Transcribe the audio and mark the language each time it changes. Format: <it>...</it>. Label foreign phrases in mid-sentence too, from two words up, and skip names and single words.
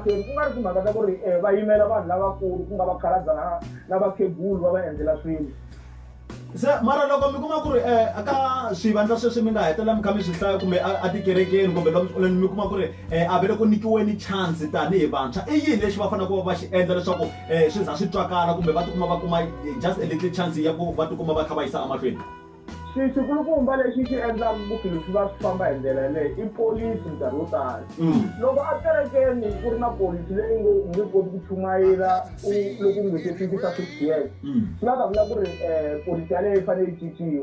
<ts>Ku nga ri timhaka ta ku ri va yimela vanhu lavakulu ku nga vakhalabya na vakhegulu va va endlela swilo. Se mara loko mi kuma ku ri aka swivandla sweswi mi nga hetelela mi kha mi swi hlaya kumbe a tikerekeni kumbe mi kuma ku ri a vele ku nyikiweni chance tanihi vantshwa i yini lexi va fanele ku va xi endla leswaku swi za swi twakala kumbe va tikuma va kuma</ts> <en>just a little chance</en> <ts>ya ku va tikuma va kha va yisa emahlweni? Xikulukumba lexi xi endlaka ku swilo swi va swi famba hi ndlela yaleyo i polisi nkarhi wo tala. Loko a kerekeni ku ri na polisi leyi nge koti ku chumayela loko u nge se fikisa 60 years swi nga ta vula ku ri polisi yaleyo yi fanele yi cinciwa.</ts>